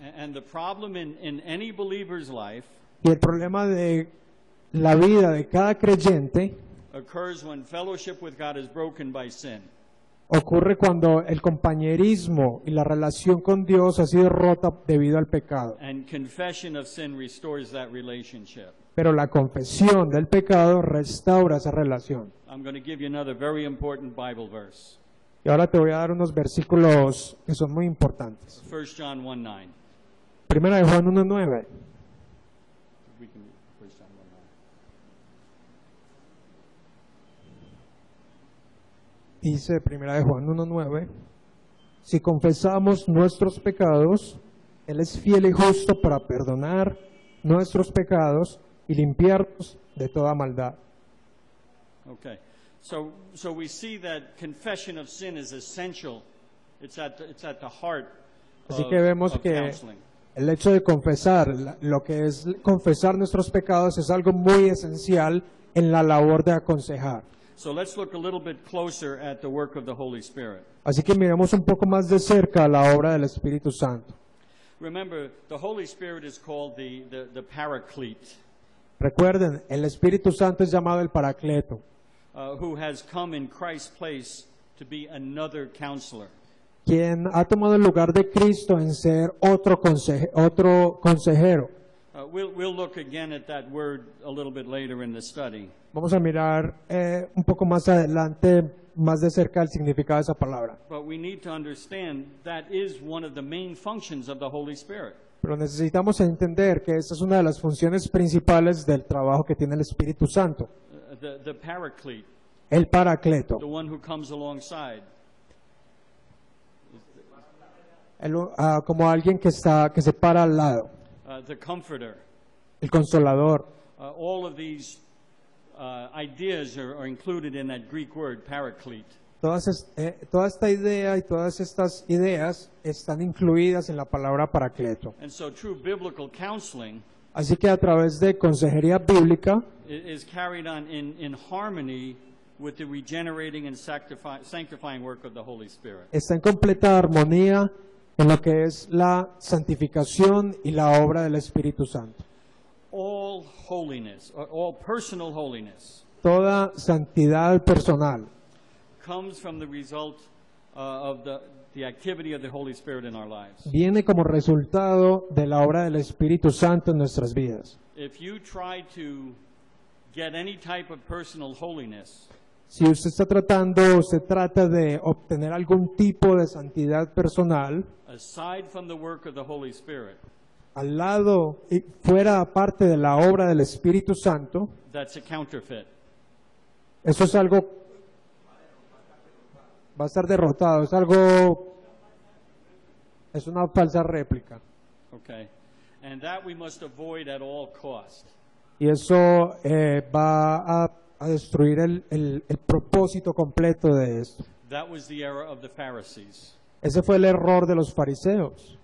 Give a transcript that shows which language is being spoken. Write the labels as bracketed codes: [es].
[en] And the problem in any believer's life [es] Y el problema de la vida de cada creyente [en] occurs when fellowship with God is broken by sin. [es] ocurre cuando el compañerismo y la relación con Dios ha sido rota debido al pecado. [en] And confession of sin restores that relationship. [es] Pero la confesión del pecado restaura esa relación. [en] I'm going to give you another very important Bible verse. [es] Y ahora te voy a dar unos versículos que son muy importantes. [en] 1 John 1:9. [es] Primera de Juan 1:9. [en] We can read 1 John 1:9. [es] Dice Primera de Juan 1:9, si confesamos nuestros pecados, Él es fiel y justo para perdonar nuestros pecados y limpiarnos de toda maldad. [en] Okay. So we see that confession of sin is essential. It's at the heart [es] Así que vemos [en] of [es] que [en] counseling. [es] el hecho de confesar, lo que es confesar nuestros pecados es algo muy esencial en la labor de aconsejar. [en] So let's look a little bit closer at the work of the Holy Spirit. [es] Así que miremos un poco más de cerca la obra del Espíritu Santo. [en] Remember, the Holy Spirit is called the Paraclete, [es] Recuerden, el Espíritu Santo es llamado el Paracleto, [en] who has come in Christ's place to be another counselor. [es] quien ha tomado el lugar de Cristo en ser otro consejero. [en] We'll look again at that word a little bit later in the study. [es] Vamos a mirar un poco más adelante, más de cerca, el significado de esa palabra. [en] But we need to understand that is one of the main functions of the Holy Spirit. [es] Pero necesitamos entender que esa es una de las funciones principales del trabajo que tiene el Espíritu Santo, [en] The Paraclete, [es] el Paracleto, [en] the one who comes alongside. [es] como alguien que se para al lado, [en] The Comforter. [es] el Consolador. [en] All of these ideas are included in that Greek word, Paraclete. [es] Toda esta idea y todas estas ideas están incluidas en la palabra Paracleto. [en] And so true biblical counseling [es] Así que a través de consejería bíblica [en] is carried on in harmony with the regenerating and sanctifying work of the Holy Spirit. [es] está en completa armonía en lo que es la santificación y la obra del Espíritu Santo. [en] All holiness, all personal holiness, [es] Toda santidad personal [en] comes from the result of the activity of the Holy Spirit in our lives. [es] viene como resultado de la obra del Espíritu Santo en nuestras vidas. [en] If you try to get any type of personal holiness, [es] Si usted trata de obtener algún tipo de santidad personal, [en] aside from the work of the Holy Spirit, [es] al lado y fuera aparte de la obra del Espíritu Santo, [en] that's a counterfeit. [es] eso es algo, va a estar derrotado, es una falsa réplica. [en] Okay. And that we must avoid at all cost. [es] Y eso va a destruir el propósito completo de esto. [en] That was the error of the Pharisees. [es] Ese fue el error de los fariseos.